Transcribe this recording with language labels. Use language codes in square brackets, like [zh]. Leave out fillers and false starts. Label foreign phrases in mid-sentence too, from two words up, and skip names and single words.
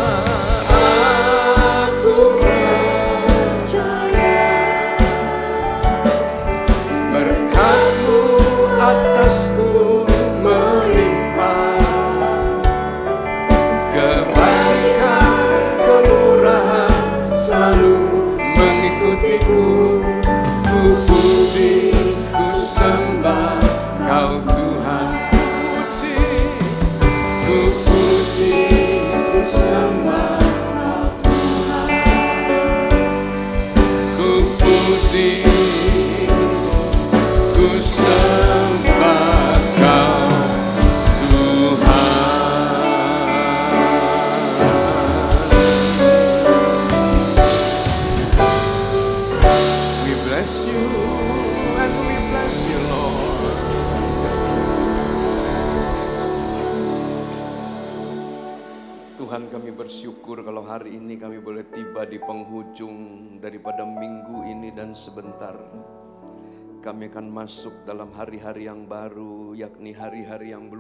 [id] Atasku melimpah. Kebajikan, kemurahan selalu mengikutiku. Ku puji, ku sembah Kau Tuhan. Ku puji, ku sembah Kau Tuhan. Ku puji, ku sembah Kau Tuhan. [en] We bless You and we bless You, Lord. [id] Tuhan, kami bersyukur kalau hari ini kami boleh tiba di penghujung daripada minggu ini, dan sebentar kami akan masuk dalam hari-hari yang baru, yakni hari-hari yang belum pernah kami lalui sebelumnya.